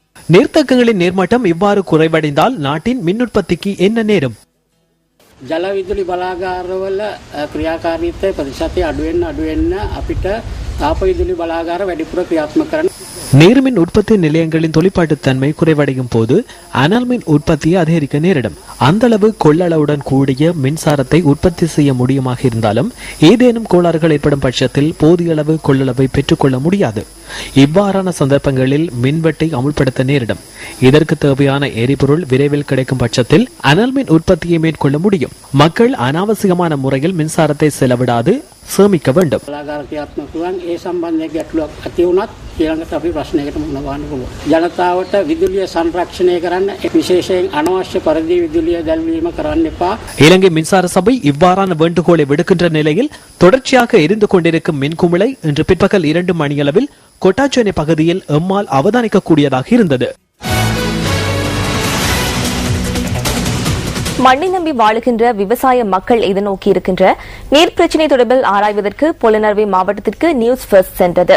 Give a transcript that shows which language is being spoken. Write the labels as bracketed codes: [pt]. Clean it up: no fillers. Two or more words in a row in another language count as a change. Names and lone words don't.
[ta] நீர்த்தேக்கங்களின் நீர்மட்டம் இவ்வாறு குறைவடைந்தால் நாட்டின் மின் உற்பத்திக்கு என்ன நேரும்? [si] ජල විදුලි බලාගාරවල ක්‍රියාකාරීත්වය ප්‍රතිශතය අඩුවෙන්න අපිට තාප විදුලි බලාගාර වැඩිපුර ක්‍රියාත්මක කරන්න. [ta] நீர்மின் உற்பத்தி நிலையங்களின் தொழிற்பாட்டுத்தன்மை குறைவடையும் போது அனல் மின் உற்பத்தியை அதிகரிக்க நேரிடும். அந்த அளவு கொள்ளளவுடன் கூடிய மின்சாரத்தை உற்பத்தி செய்ய முடியுமாக இருந்தாலும் ஏதேனும் கோளாறுகள் ஏற்படும் பட்சத்தில் போதிய அளவு கொள்ளளவை பெற்றுக்கொள்ள முடியாது. இவ்வாறான சந்தர்ப்பங்களில் மின்வெட்டை அமுல்படுத்த நேரிடும். இதற்கு தேவையான எரிபொருள் விரைவில் கிடைக்கும் பட்சத்தில் அனல் மின் உற்பத்தியை மேற்கொள்ள முடியும். மக்கள் அனாவசியமான முறையில் மின்சாரத்தை செலவிடாது சேமிக்க வேண்டும். [si] ජනතාවට විදුලිය සංරක්ෂණය කරන්න විශේෂයෙන් අනවශ්‍ය පරිදි විදුලිය දැල්වීම කරන්න එපා. [ta] இலங்கை மின்சார சபை இவ்வாறான வேண்டுகோளை விடுக்கின்ற நிலையில் தொடர்ச்சியாக எரிந்து கொண்டிருக்கும் மின்குமிழை இன்று பிற்பகல் 2 மணியளவில் கொட்டாச்சேனை பகுதியில் எம்மால் அவதானிக்கக்கூடியதாக இருந்தது. மண்ணை நம்பி வாழுகின்ற விவசாய மக்கள் எதிர்நோக்கி இருக்கின்ற நீர் பிரச்சினை தொடர்பில் ஆராய்வதற்கு பொலனறுவை மாவட்டத்திற்கு நியூஸ் ஃபர்ஸ்ட் சென்றது.